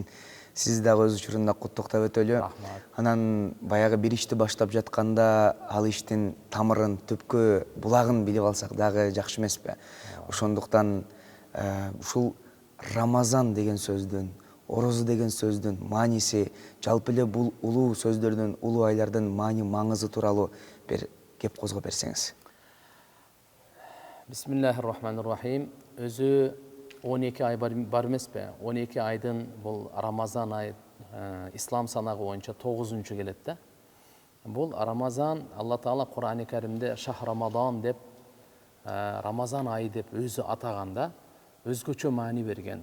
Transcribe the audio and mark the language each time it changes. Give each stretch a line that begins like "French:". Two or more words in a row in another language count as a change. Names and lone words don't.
Kyrgyz: Сиз дагы өз учурунда куттуктап өтөлү. Анан баягы бир ишти баштап жатканда ал иштин тамырын, түпкү булагын билип алсак дагы жакшы эмеспи? Ошондуктан ушул Рамазан деген сөздүн, орозо деген сөздүн мааниси, жалпы эле бул улуу сөздөрдүн, улуу айлардын маани маңызы тууралуу бир кеп козгоп берсеңиз.
Arabic: بسم الله الرحمن الرحيم.
Kyrgyz: Өзү 12 ай бар эмеспи? 12 айдын бул Рамазан ай ислам санагы боюнча 9-чу келет да. Бул Рамазан Алла Таала Кур'ан-ы Каримде
Arabic: شهر رمضان
Kyrgyz: деп, Рамазан айы деп өзү атаганда өзгөчө маани берген.